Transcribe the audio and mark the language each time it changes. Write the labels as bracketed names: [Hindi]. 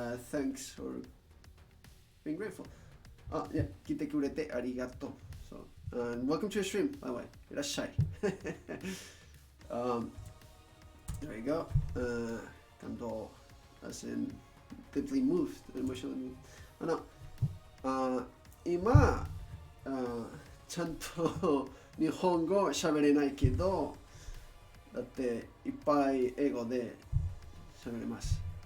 [English] Thanks for being grateful. [Japanese] Yeah, 来てくれてありがとう。 [English] So, and welcome to your stream, by the way. [Japanese] いらっしゃい。 [English] There you go. 感動 as in deeply moved, emotionally moved. [Japanese] 今、ちゃんと日本語喋れないけど、だっていっぱい英語で喋れます。